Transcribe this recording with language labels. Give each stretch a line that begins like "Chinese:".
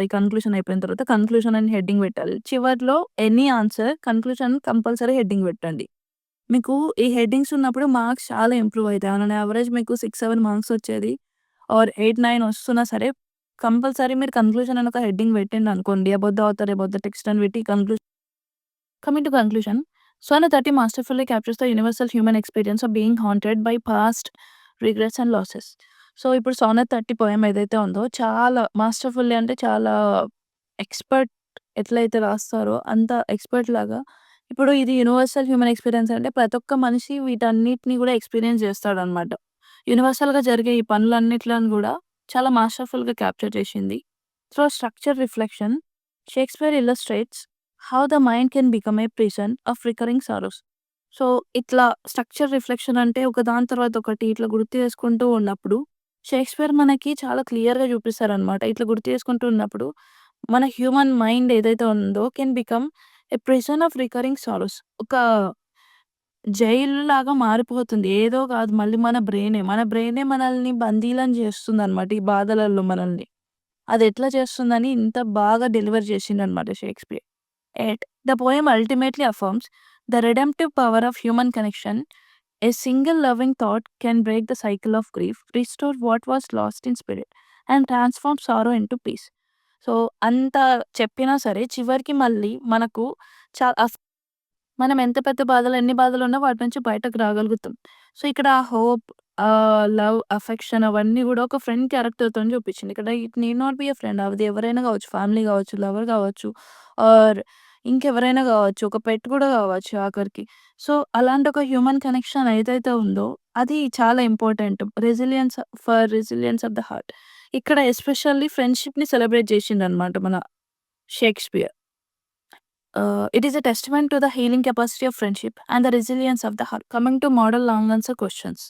Telugu: ఈ కన్క్లూషన్ అయిపోయిన తర్వాత కన్క్లూషన్ అని హెడ్డింగ్ పెట్టాలి. చివర్లో any answer conclusion compulsory heading పెట్టండి. మీకు ఈ హెడ్డింగ్స్ ఉన్నప్పుడు మార్క్స్ చాలా ఇంప్రూవ్ అయితాయి. ఆన్ అన్ యావరేజ్ మీకు 6, 7 మార్క్స్ వచ్చేది ఆర్ 8, 9 వస్తున్నా సరే కంపల్సరీ మీరు కన్క్లూషన్ అని ఒక heading పెట్టిండనుకోండి.
English: about the author, about the text
Telugu: అని పెట్టి
English: Coming to conclusion. Sonnet 30 masterfully captures the universal human experience of being haunted by past regrets and losses.
Telugu: So, ఇప్పుడు 'సోనెట్ 30' పోయెమ్ ఏదైతే ఉందో చాలా మాస్టర్‌ఫుల్లీ అంటే చాలా ఎక్స్‌పర్ట్ ఎట్లయితే రాస్తారో అంత ఎక్స్‌పర్ట్ లాగా ఇప్పుడు ఇది యూనివర్సల్ హ్యూమన్ ఎక్స్‌పీరియన్స్ అంటే ప్రతి ఒక్క మనిషి వీటన్నిటిని గూడా ఎక్స్‌పీరియన్స్ చేస్తాడనమాట. యూనివర్సల్‌గా జరిగే ఈ పనులన్నిట్లను గూడా చాలా మాస్టర్‌ఫుల్‌గా capture చేషింది.
English: Through structure reflection, Shakespeare illustrates how the mind can become a prison of recurring sorrows.
Telugu: So, ఇట్లా స్ట్రక్చర్ రిఫ్లెక్షన్ అంటే ఒకదాని తర్వాత ఒకటి ఇట్లా గుర్తు చేసుకుంటూ ఉన్నప్పుడు, షేక్స్‌పియర్ మనకి చాలా క్లియర్‌గా చూపిస్తారనమాట. ఇట్లా గుర్తు చేసుకుంటూ ఉన్నప్పుడు, మన హ్యూమన్ మైండ్ ఏదైతే ఉందో
English: Can become a prison of recurring sorrows.
Telugu: ఒక జైలులాగా మారిపోతుంది. ఏదో కాదు మళ్ళీ మన బ్రెయినే మనల్ని బందీలను చేస్తుందనమాట ఈ బాధలలో మనల్ని. అదెట్లా చేస్తుందని ఇంత బాగా deliver చేసిండనమాట Shakespeare.
English: Yet, the poem ultimately affirms the redemptive power of human connection. A single loving thought can break the cycle of grief, restore what was lost in spirit, and transform sorrow into peace.
Telugu: So, అంత చెప్పినా సరే చివరికి మళ్ళీ మనకు చా అస్ మనం ఎంత పెద్ద బాధలు, ఎన్ని బాధలున్నా వాటి నుంచి బయటకు రాగలుగుతాం. సో, ఇక్కడ హోప్, లవ్, అఫెక్షన్ అవన్నీ గూడా ఒక ఫ్రెండ్ క్యారెక్టర్‌తోని చూపిచ్చింది. ఇక్కడ
English: It need not be a friend.
Telugu: అది ఎవరైనా గావచ్చు. ఫ్యామిలీ గావచ్చు, లవర్ గావచ్చు, ఆర్ ఇంకెవరైనా గావచ్చు. ఒక పెట్ గూడా గావచ్చు ఆఖరికి. సో, అలాంటి ఒక హ్యూమన్ కనెక్షన్ ఏదైతే ఉందో అది చాలా important.
English: Resilience of the heart.
Telugu: ఇక్కడ ఎస్పెషల్లీ ఫ్రెండ్‌షిప్‌ని సెలబ్రేట్ జేషిండనమాట మన Shakespeare.
English: It is a testament to the healing capacity of friendship and the resilience of the heart. Coming to model long answer questions.